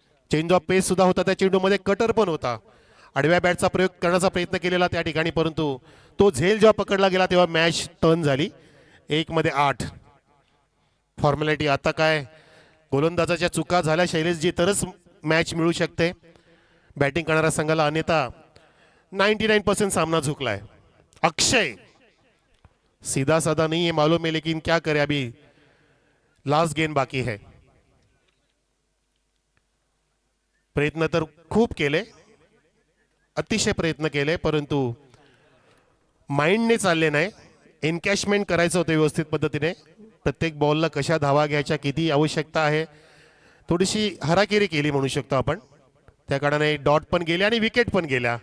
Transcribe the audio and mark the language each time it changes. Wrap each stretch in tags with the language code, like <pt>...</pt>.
<mr>Change of पेस सुद्धा होता त्या चेंडूमध्ये, कटर पण होता. आडव्या बॅटचा प्रयोग करण्याचा प्रयत्न केलेला त्या ठिकाणी, परंतु तो झेल जेव्हा पकडला गेला तेव्हा मॅच टर्न झाली. 1 मध्ये 8. फॉर्मॅलिटी. आता काय गोलंदाजाच्या चुका झाल्या शैलेशजी तरच मॅच मिळू शकते बॅटिंग करणाऱ्या संघाला, अन्यथा 99% सामना झुकलाय.</mr> <hi>अक्षय सीधा साधा नहीं है मालूम है, लेकिन क्या करे, अभी लास्ट गेम बाकी है.</hi> <mr>प्रयत्न तर खूप केले, अतिशय प्रयत्न केले, परंतु माइंडने चालले नाही. एनकॅशमेंट करायचं होतं व्यवस्थित पद्धतीने. प्रत्येक बॉलला कशा धावा घ्यायच्या, किती आवश्यकता आहे थोडीशी हराकिरी केली म्हणू शकतो आपण. त्या कारणाने डॉट पण गेले आणि विकेट पण गेल्या.</mr>